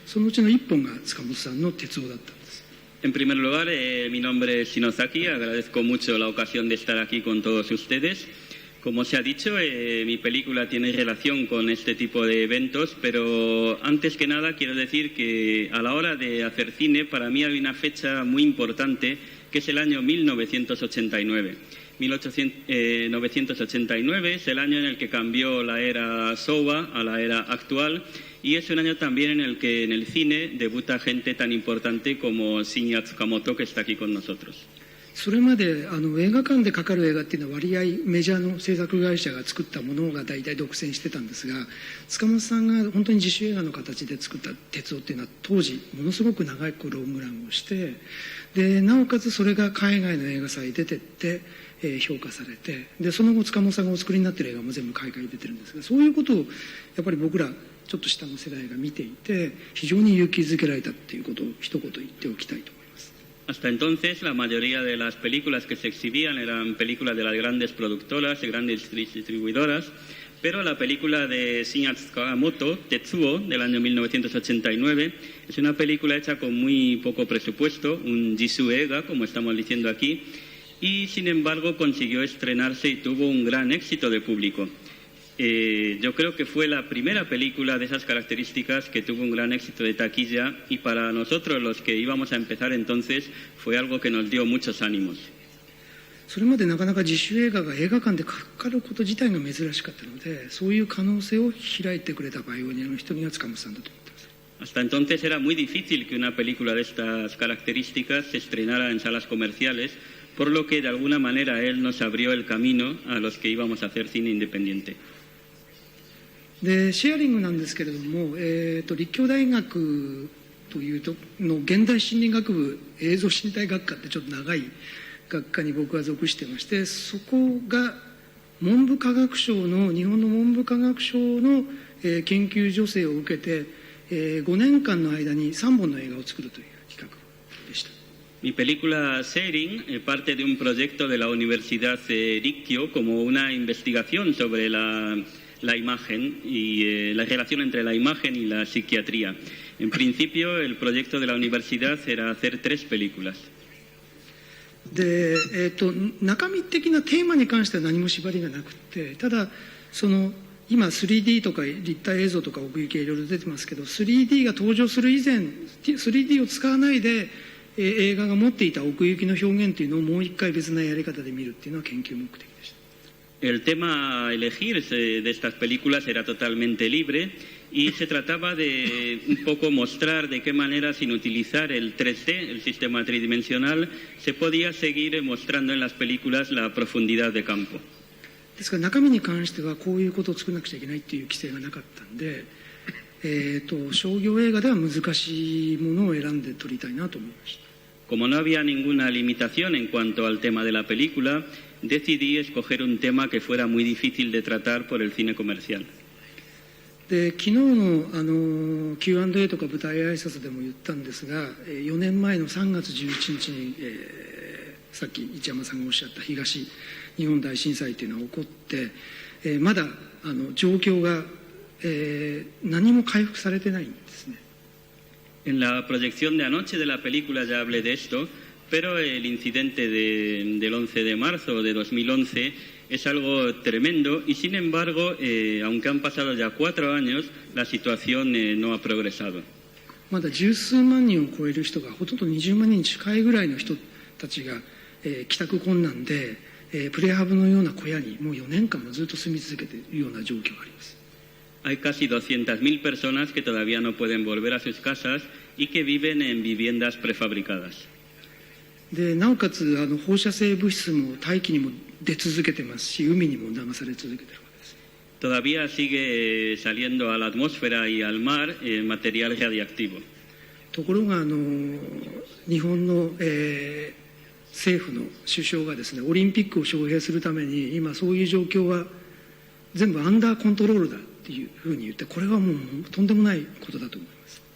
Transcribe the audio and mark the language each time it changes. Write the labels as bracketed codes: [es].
[ja] そのうちの一本が塚本さんの鉄夫だったんです。 [es] En primer lugar, mi nombre es Shinosaki, agradezco mucho la ocasión de estar aquí con todos ustedes. Como se ha dicho, mi película tiene relación con este tipo de eventos, pero antes que nada quiero decir que a la hora de hacer cine, para mí hay una fecha muy importante, que es el año 1989. 1989 es el año en el que cambió la era Showa a la era actual, y es un año también en el que en el cine debuta gente tan importante como Shinya Tsukamoto, que está aquí con nosotros. [ja] それまで映画館でかかる映画っていうのは割合メジャーの制作会社が作ったものが大体独占してたんですが、塚本さんが本当に自主映画の形で作った鉄夫っていうのは当時ものすごく長いロングランをして、でなおかつそれが海外の映画祭に出てって、評価されて、でその後塚本さんがお作りになってる映画も全部海外に出てるんですが、そういうことをやっぱり僕らちょっと下の世代が見ていて非常に勇気づけられたっていうことを一言言っておきたいと思います。 [es] Hasta entonces, la mayoría de las películas que se exhibían eran películas de las grandes productoras, de grandes distribuidoras, pero la película de Shinya Tsukamoto, Tetsuo, del año 1989, es una película hecha con muy poco presupuesto, un Jisu Eiga, como estamos diciendo aquí, y sin embargo consiguió estrenarse y tuvo un gran éxito de público. Yo creo que fue la primera película de esas características que tuvo un gran éxito de taquilla, y para nosotros los que íbamos a empezar entonces fue algo que nos dio muchos ánimos. [ja] それまでなかなか自主映画が映画館でかかること自体が珍しかったので、そういう可能性を開いてくれたパイオニアの一人が塚本さんだと思っています。 [es] Hasta entonces era muy difícil que una película de estas características se estrenara en salas comerciales, por lo que de alguna manera él nos abrió el camino a los que íbamos a hacer cine independiente. [ja] でシェアリングなんですけれども、立教大学というとの現代心理学部映像心理学科ってちょっと長い学科に僕は属してまして、そこが文部科学省の日本の文部科学省の、研究助成を受けて、5年間の間に3本の映画を作るという企画でした。 [es] Mi película Sharing parte de un proyecto de la Universidad Rikkyo como una investigación sobre la imagen y la relación entre la imagen y la psiquiatría. En principio, el proyecto de la universidad era hacer 3 películas. [ja] で中身的なテーマに関しては何も縛りがなくて、ただその今 3D とか立体映像とか奥行きいろいろ出てますけど、 3D が登場する以前 3D を使わないで映画が持っていた奥行きの表現というのをもう一回別なやり方で見るっていうのは研究目的でした。 [es] El tema a elegir de estas películas era totalmente libre y se trataba de un poco mostrar de qué manera, sin utilizar el 3D, el sistema tridimensional, se podía seguir mostrando en las películas la profundidad de campo. [ja] ですから中身に関してはこういうことを作らなくちゃいけないっていう規制がなかったんで、商業映画では難しいものを選んで撮りたいなと思いました。 [es] Como no había ninguna limitación en cuanto al tema de la película, decidí escoger un tema que fuera muy difícil de tratar por el cine comercial. [ja] で昨日のQ&A とか舞台挨拶でも言ったんですが、4年前の3月11日に、さっき市山さんがおっしゃった東日本大震災というのが起こって、まだ状況が、何も回復されてないんですね。 [es] En la proyección de anoche de la película ya hablé de esto, pero el incidente del 11 de marzo de 2011 es algo tremendo y, sin embargo, aunque han pasado ya 4 años, la situación no ha progresado. [ja] まだ十数万人を超える人がほとんど20万人に近いぐらいの人たちが、帰宅困難で、プレハブのような小屋にもう4年間もずっと住み続けているような状況があります。 [es] Hay casi 200.000 personas que todavía no pueden volver a sus casas y que viven en viviendas prefabricadas. [ja] でなおかつ放射性物質も大気にも出続けてますし、海にも流され続けているわけです。 [es] Todavía sigue saliendo a la atmósfera y al mar material radiactivo. [ja] ところが日本の、政府の首相がですね、オリンピックを招聘するために今そういう状況は全部アンダーコントロールだっていうふうに言って、これはもうとんでもないことだと思います。